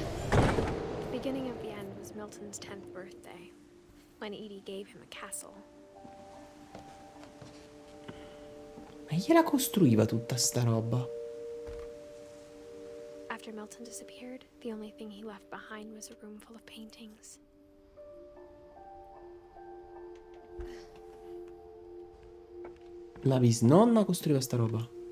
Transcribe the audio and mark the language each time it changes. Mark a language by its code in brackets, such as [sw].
[en] The beginning of the end was Milton's 10th birthday, when Edie gave him a castle. [it] Ma chi la costruiva tutta sta roba? [en] After Milton disappeared, the only thing he left behind was a room full of paintings. [it] La bisnonna costruiva sta roba.